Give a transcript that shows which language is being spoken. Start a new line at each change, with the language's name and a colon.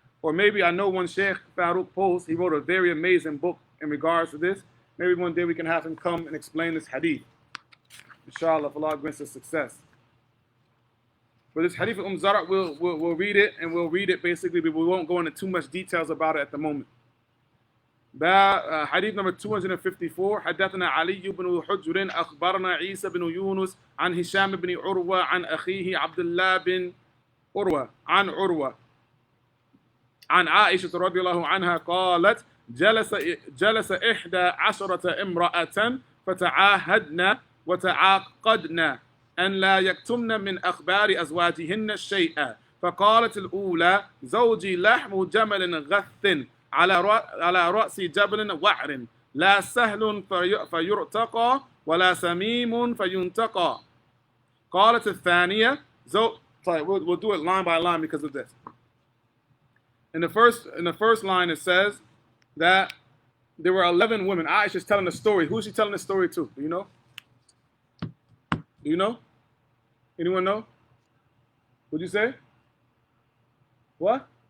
English: Or maybe I know one Sheikh Farouk Post, he wrote a very amazing book in regards to this. Maybe one day we can have him come and explain this hadith. Inshallah, if Allah grants us success. For this hadith of Zar', we'll read it, and we'll read it basically, but we won't go into too much details about it at the moment. Hadith number 254.
Arabic: حدثنا علي بن حجر أخبرنا عيسى بن يونس عن هشام بن عروة عن أخيه عبد الله بن عروة عن عروة عن عائشة رضي الله عنها قالت جلس 11 امرأة فتعاهدنا وتعاقدنا أن لا يكتمن من أخبار أزواجهن شيئا فقالت الأولى زوجي لحم جمل غث على رأس جبل وعر لا سهل فيرتقى ولا سميم فينتقى قالت الثانية
English: we'll do it line by line because of this. In the first line, it says that there were 11 women. Aisha's telling the story. Who is she telling the story to? Do you know? Do you know? Anyone know? What'd you say? What?